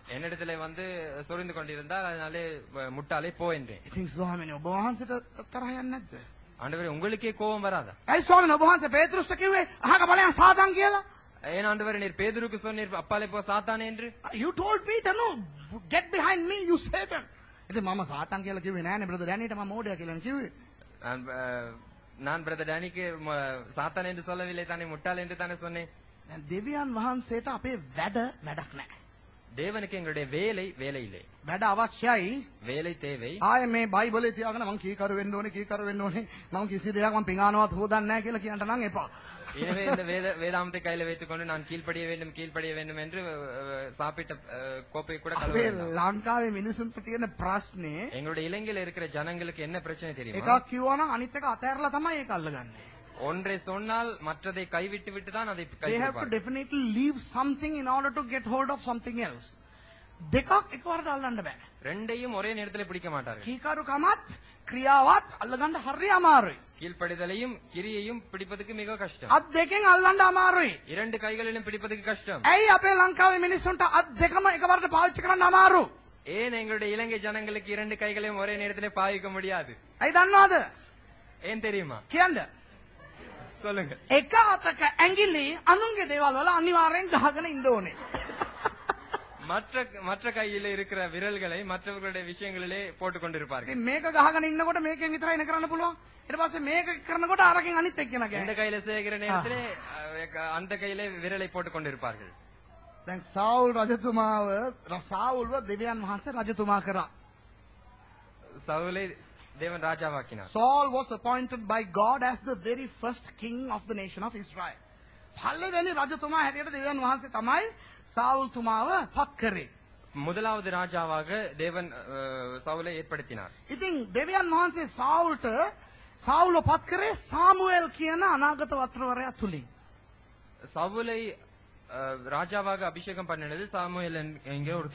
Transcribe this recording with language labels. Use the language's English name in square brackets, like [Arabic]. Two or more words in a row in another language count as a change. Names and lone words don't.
[Tamil] என்னிடத்துல வந்து சொரிந்து கொண்டிருந்தால் அதனாலே முட்டாளே போ என்றேன். [Sinhala] ඉතින් ස්වාමිනේ ඔබ වහන්සේට තරහ යන්නේ නැද්ද? [Tamil] ஆண்டவரே, உங்களுக்கே கோபம் வராதா? [Sinhala] ඇයි ස්වාමිනේ ඔබ වහන්සේ පේතෘස්ට කිව්වේ අහක ඵලයන් සාතන් කියලා? [Tamil] ஏன் ஆண்டவரே, நீர் பேதுருக்கு சொன்னீர் அப்பாலே போ சாத்தானே என்று? [English] You told Peter no, get behind me you Satan. [Sinhala] ඉතින් මම සාතන් කියලා කිව්වේ නෑනේ බ්‍රදර් ඩැනිට මම මෝඩයා කියලා කිව්වේ. [Tamil] நான் பிரதர் டேனிக்கு சாத்தான் என்று சொல்லவில்லை தானே, முட்டாள் என்று தானே சொன்னேன். [Sinhala] දැන් දෙවියන් වහන්සේට අපේ වැඩක් නැහැ. [Tamil] தேவனுக்கு எங்களுடைய வேலை இல்லை. [Sinhala] වැඩ අවශ්‍යයි. [Tamil] வேலை தேவை. [Sinhala] ආයේ මේ බයිබලේ තියාගෙන මම කීකරු වෙන්න ඕනේ මම කිසි දෙයක් මම පිඟානවත් හොදන්නේ නැහැ කියලා කියන්න නම් එපා. [Tamil] எனவே இந்த வேதாமத்தை கையில வைத்துக் கொண்டு நான் கீழ்ப்படிய வேண்டும் என்று சாப்பிட்ட கோப்பை கூட [Sinhala] අපේ [Tamil] கழுவ [Sinhala] ලංකාවේ මිනිසුන්ට තියෙන ප්‍රශ්නේ [Tamil] எங்களுடைய இலங்கையில இருக்கிற ஜனங்களுக்கு என்ன பிரச்சனை தெரியுமா? [Sinhala] එකක් කිව්වනම් අනිත් එක අතහැරලා තමයි ඒක අල්ලගන්නේ. [Tamil] ஒன்றை சொன்னால் மற்றதை கைவிட்டு தான் அதை [English] They have to [Tamil] கைவிடுவார்கள். [English] definitely leave something in order to get hold of something else. [Sinhala] දෙකක් එකවරට අල්ලන්න බෑ. [Tamil] ரெண்டையும் ஒரே நேரத்தில் பிடிக்க மாட்டார்கள். [Sinhala] කීකරුකමත් ක්‍රියාවත් අල්ලගන්න හරි අමාරුයි. [Tamil] கீழ்ப்படிதலையும் கிரியையும் பிடிப்பதற்கு மிக கஷ்டம். [Sinhala] අත් දෙකෙන් අල්ලන්න අමාරුයි. [Tamil] இரண்டு கைகளிலும் பிடிப்பதற்கு கஷ்டம். [Sinhala] ඇයි අපේ ලංකාවේ මිනිස්සුන්ට අත් දෙකම එකවරට පාවිච්චි කරන්න අමාරු? [Tamil] ஏன் எங்களுடைய இலங்கை ஜனங்களுக்கு இரண்டு கைகளையும் ஒரே நேரத்திலே பாவிக்க முடியாது? [Sinhala] ඇයි දන්නවද? [Tamil] ஏன் தெரியுமா? [Sinhala] කියන්න. [Tamil] சொல்லுங்க. [Sinhala] එක අතක ඇඟිලි අනුන්ගේ දේවල් වල අනිවාර්යෙන් ගහගෙන ඉන්න ඕනේ. [Tamil] மற்ற கையில இருக்கிற விரல்களை மற்றவர்களுடைய விஷயங்களிலே போட்டுக் கொண்டிருப்பார்கள். [Sinhala] ඉතින් මේක ගහගෙන ඉන්නකොට මේකෙන් විතරයි නේ කරන්න පුළුවන්. ඊට පස්සේ මේක කරනකොට අරකින් අනිත් එක්කෙනා [Tamil] இந்த [Sinhala] කියන්නේ. [Tamil] கையில செய்கிற நேரத்திலே அந்த கையிலே விரலை போட்டுக் கொண்டிருப்பார்கள். [Sinhala] දැන් සාවුල් සාවුල්ව දෙවියන් වහන්සේ රජතුමා කරා. [Tamil] சவுலை தேவன் ராஜாவாக்கினார். [English] Saul was appointed by God as the very first king of the nation of Israel. [Sinhala] පළවෙනි රජතුමා හැටියට දෙවියන් වහන්සේ තමයි සාවුල් තුමාව පත් කරේ. [Tamil] முதலாவது ராஜாவாக தேவன் சவுலை ஏற்படுத்தினார். [Sinhala] ඉතින් දෙවියන් වහන්සේ සාවුල්ව පත් කරේ සාමුවෙල් කියන අනාගත වත්‍රවරයා තුලින්. [Tamil] சவுலை ராஜாவாக அபிஷேகம் பண்ணினது சாமுவேல் என்கிற ஒரு